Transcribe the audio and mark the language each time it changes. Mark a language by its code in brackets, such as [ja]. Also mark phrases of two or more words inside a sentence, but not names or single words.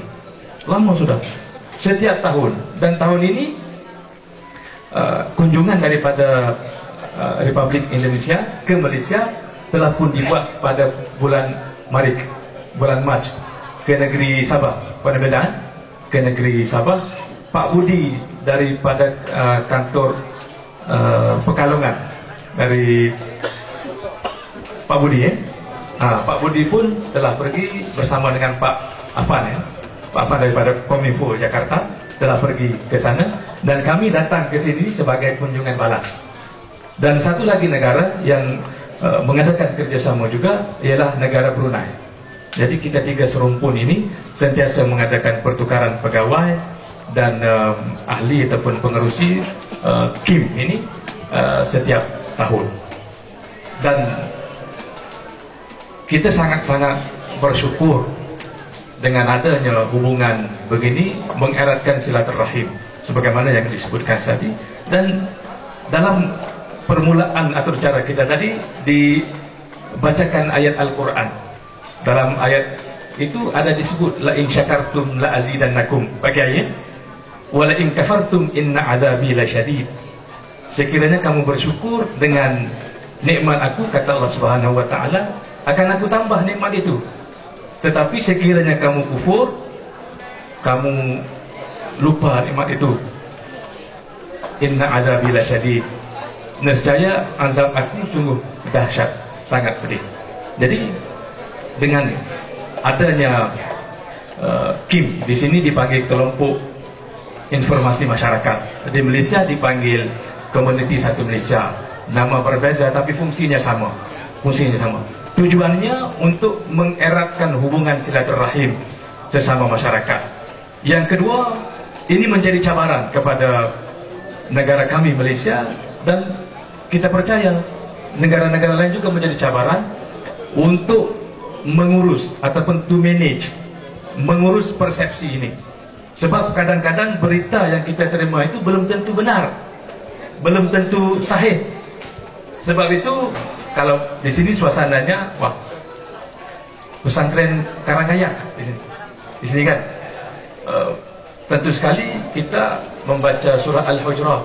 [ms] Lama sudah, setiap tahun. Dan tahun ini kunjungan daripada Republik Indonesia ke Malaysia telah pun dibuat pada bulan Mac ke negeri Sabah, pada Medan, ke negeri Sabah. Pak Budi daripada kantor Pekalongan, dari Pak Budi Pak Budi pun telah pergi bersama dengan Pak Afan Pak Afan daripada Kominfo Jakarta telah pergi ke sana, dan kami datang ke sini sebagai kunjungan balas. Dan satu lagi negara yang mengadakan kerjasama juga ialah negara Brunei. Jadi kita 3 serumpun ini sentiasa mengadakan pertukaran pegawai dan ahli ataupun pengerusi KIM ini setiap tahun. Dan kita sangat-sangat bersyukur dengan adanya hubungan begini, mengeratkan silaturahim sebagaimana yang disebutkan tadi. Dan dalam permulaan atau cara kita tadi dibacakan ayat Al-Quran. Dalam ayat itu ada disebut [ar] لئن شكرتم لأزيدنكم, [ms] pakai ayat [ar] ولئن كفرتم إن عذابي لشديد. [ms] sekiranya kamu bersyukur dengan nikmat aku, kata Allah [ar] سبحانه وتعالى, [ms] akan aku tambah nikmat itu. Tetapi sekiranya kamu kufur, kamu lupa nikmat itu, [ar] إن عذابي لشديد, [ms] nescaya azab aku sungguh dahsyat, sangat pedih. Jadi dengan adanya KIM di sini dipanggil kelompok informasi masyarakat, di Malaysia dipanggil Komuniti Satu Malaysia, nama berbeza tapi fungsinya sama. Tujuannya untuk mengeratkan hubungan silaturahim sesama masyarakat. Yang kedua, ini menjadi cabaran kepada negara kami Malaysia, dan kita percaya negara-negara lain juga menjadi cabaran untuk mengurus ataupun [en] to manage, [ms] mengurus persepsi ini. Sebab kadang-kadang berita yang kita terima itu belum tentu benar, belum tentu sahih. Sebab itu kalau di sini suasananya, wah, pesantren Karangaya di sini kan, tentu sekali kita membaca surah Al-Hujurat.